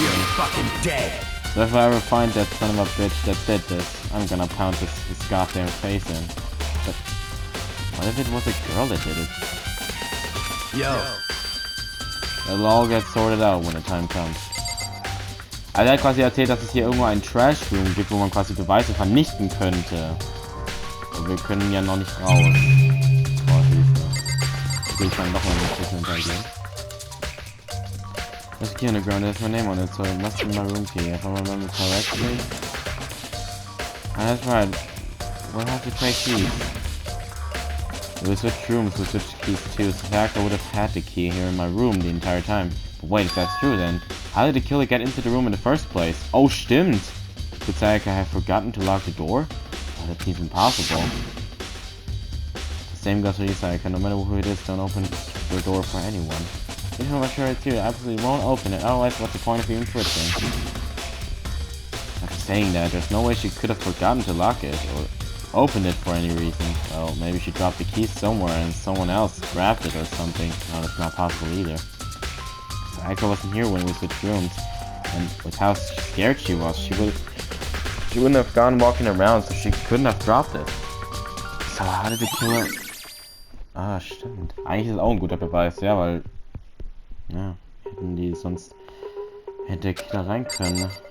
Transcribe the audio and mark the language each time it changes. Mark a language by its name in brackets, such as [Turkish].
[English] You're me. fucking dead! So if I ever find that son of a bitch that did this, I'm gonna pound his goddamn face in. But what if it was a girl that did it? Yo. It'll all get sorted out when the time comes. [German] Also er hat quasi erzählt, dass es hier irgendwo einen Trash-Room gibt, wo man quasi Beweise vernichten könnte. Aber wir können ja noch nicht raus. Boah, Hilfe. will ich dann nochmal ein bisschen interagieren. [English] There's a key on the ground, there's my name on it, so it must be my room key, if I remember correctly. Ah, that's right. We'll have to trade keys. We switched rooms, we switched keys too, so Sayaka would have had the key here in my room the entire time. But wait, if that's true then, how did the killer get into the room in the first place? [German] Oh, stimmt! [English] Could Sayaka have forgotten to lock the door? Oh, that seems impossible. The same goes for you, Sayaka. No matter who it is, don't open your door for anyone. Even if I'm sure it's you, I absolutely won't open it. Otherwise, what's the point of even switching? After saying that, there's no way she could have forgotten to lock it, or opened it for any reason. Well, maybe she dropped the keys somewhere and someone else grabbed it or something. No, that's not possible either. Sayaka wasn't here when we switched rooms, and with how scared she was, she wouldn't have gone walking around, so she couldn't have dropped it. So how did the killer... [German] Ah, stimmt. Eigentlich ist es auch ein guter Beweis, ja, weil... Ja, hätten die sonst... Hätte der Killer rein können.